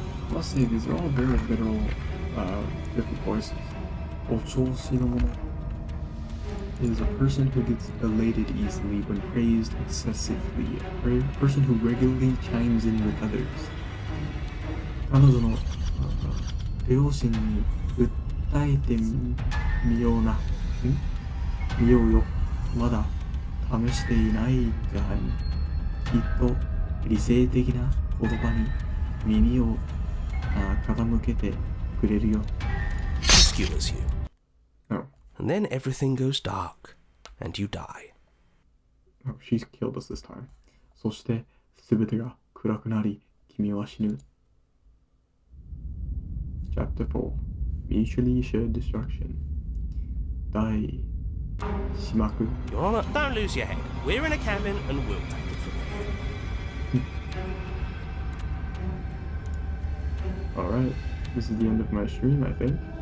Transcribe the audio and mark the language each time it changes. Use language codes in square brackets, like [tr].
[en] I must say, these are all very literal, different voices. お調子の者 is a person who gets elated easily when praised excessively. A person who regularly chimes in with others. [ja] 彼女の両親に訴えてみようよ。まだ試していないんじゃない。きっと理性的な言葉に耳を傾けてくれるよ。 [en] She skewers you. No. And then everything goes dark, and you die. No, she's killed us this time. [ja] そして全てが暗くなり、君は死ぬ。 [en] Chapter 4 Mutually Shared Destruction 第始幕 Your Honor, don't lose your head. We're in a cabin, and we'll take it from here. Alright, this is the end of my stream, I think.